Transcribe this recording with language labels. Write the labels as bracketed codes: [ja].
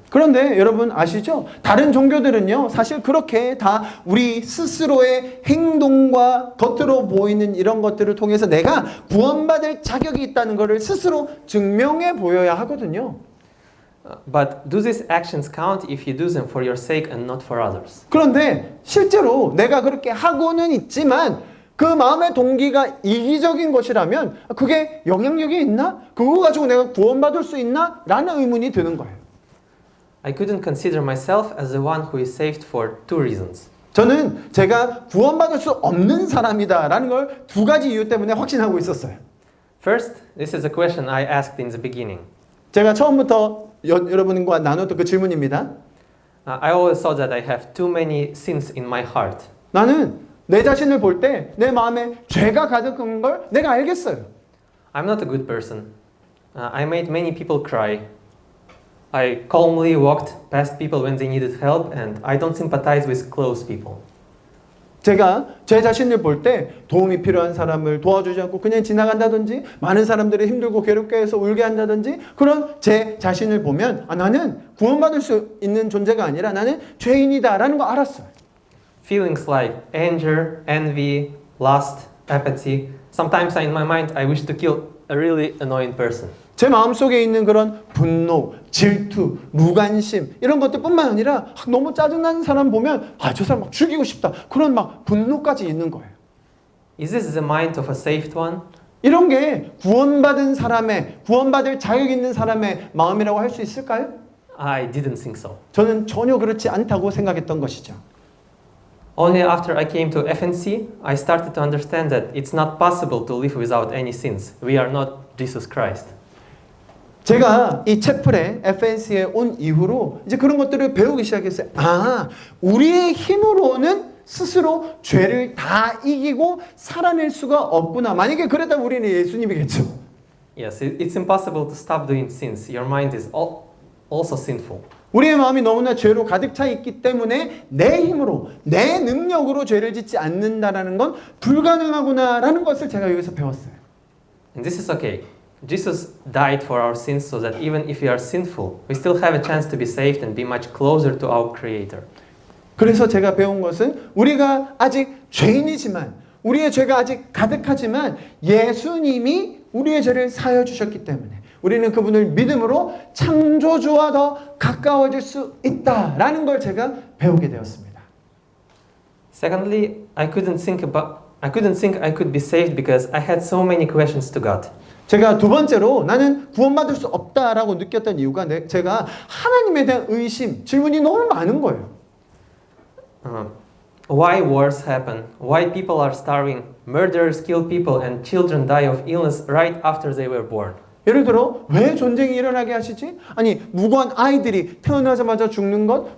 [ko] 그런데 여러분 아시죠? 다른 종교들은요, 사실 그렇게 다 우리 스스로의 행동과 겉으로 보이는 이런 것들을 통해서 내가 구원받을 자격이 있다는 것을 스스로 증명해 보여야 하거든요. [en] But do these actions count if you do them for your sake and not for others? [ko] 그런데 실제로 내가 그렇게 하고는 있지만 그 마음의 동기가 이기적인 것이라면 그게 영향력이 있나? 그거 가지고 내가 구원받을 수 있나? 라는 의문이 드는 거예요. [en] I couldn't consider myself as the one who is saved for two reasons. [ko] 저는 제가 구원받을 수 없는 사람이다라는 걸 두 가지 이유 때문에 확신하고 있었어요. [en] First, this is a question I asked in the beginning. [ko] 제가 처음부터 여러분과 나눴던 그 질문입니다. [en] I always thought that I have too many sins in my heart. [ko] 나는 내 자신을 볼 때 내 마음에 죄가 가득한 걸 내가 알겠어요. [en] I'm not a good person. I made many people cry. I calmly walked past people when they needed help, and I don't sympathize with close people. [ko] 제가 제 자신을 볼 때 도움이 필요한 사람을 도와주지 않고 그냥 지나간다든지 많은 사람들이 힘들고 괴롭게 해서 울게 한다든지 그런 제 자신을 보면 나는 구원받을 수 있는 존재가 아니라 나는 죄인이다라는 거 알았어요. [en] Feelings like anger, envy, lust, apathy. Sometimes in my mind I wish to kill a really annoying person. [ko] 제 마음속에 있는 그런 분노, 질투, 무관심 이런 것들뿐만 아니라 너무 짜증나는 사람 보면 저 사람 막 죽이고 싶다. 그런 막 분노까지 있는 거예요. [en] Is this the mind of a saved one? [ko] 이런 게 구원받은 사람의, 구원받을 자격 있는 사람의 마음이라고 할 수 있을까요? [en] I didn't think so. [ko] 저는 전혀 그렇지 않다고 생각했던 것이죠. [en] Only after I came to FNC, I started to understand that it's not possible to live without any sins. We are not Jesus Christ. [ko] 제가 이 채플에 FNC에 온 이후로 이제 그런 것들을 배우기 시작했어요. 우리의 힘으로는 스스로 죄를 다 이기고 살아낼 수가 없구나. 만약에 그랬다면 우리는 예수님이겠죠. [en] Yes, it's impossible to stop doing sins. Your mind is also sinful. [ko] 우리의 마음이 너무나 죄로 가득 차 있기 때문에 내 힘으로, 내 능력으로 죄를 짓지 않는다라는 건 불가능하구나라는 것을 제가 여기서 배웠어요. [en] And this is okay. Jesus died for our sins so that even if we are sinful, we still have a chance to be saved and be much closer to our Creator. [ko] 그래서 제가 배운 것은 우리가 아직 죄인이지만 우리의 죄가 아직 가득하지만 예수님이 우리의 죄를 사하여 주셨기 때문에 우리는 그분을 믿음으로 창조주와 더 가까워질 수 있다라는 걸 제가 배우게 되었습니다. [en] Secondly, I couldn't think I could be saved because I had so many questions to God. [ko] 제가 두 번째로 나는 구원받을 수 없다라고 느꼈던 이유가 제가 하나님에 대한 의심, 질문이 너무 많은 거예요. [en] Why wars happen? Why people are starving? Murderers kill people and children die of illness right after they were born. [ko] 예를 들어 왜 전쟁이 일어나게 하시지? 아니 무고한 아이들이 태어나자마자 죽는 것?